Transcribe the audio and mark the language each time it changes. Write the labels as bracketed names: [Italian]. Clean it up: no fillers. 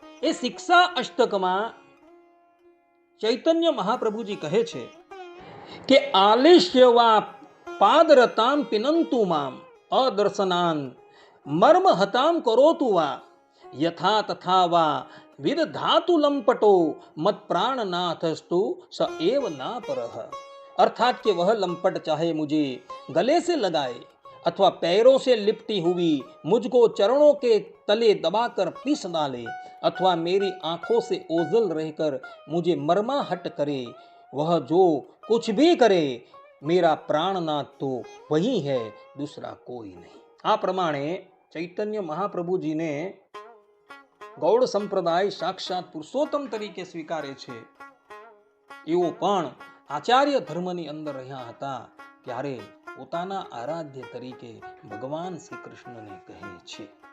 [Gujarati] એ શિક્ષા અષ્ટકમાં ચૈતન્ય મહાપ્રભુજી કહે છે કે [Sanskrit] આલિશ્યવા પાદરતામ પિનંતુ મામ અદર્શનાન મર્મ હતામ કરોતુ વા યથા તથા વા વિદધાતુ લંપટો મત પ્રાણનાથસ્તુ સ એવ ના પરહ. [Hindi] अर्थात कि वह लंपट चाहे मुझे गले से लगाए अथवा पैरों से लिपटी हुई मुझको चरणों के तले दबाकर पीस डाले अथवा मेरी आंखों से ओझल रहकर मुझे मर्माहट करे, वह जो कुछ भी करे मेरा प्राणनाथ तो वही है, दूसरा कोई नहीं. [Gujarati] આ પ્રમાણે ચૈતન્ય મહાપ્રભુજીને ગૌડ સંપ્રદાય સાક્ષાત પુરુષોત્તમ તરીકે સ્વીકારે છે. એવો પણ આચાર્ય ધર્મની અંદર રહ્યા હતા ત્યારે પોતાના આરાધ્ય તરીકે ભગવાન શ્રી કૃષ્ણને કહે છે.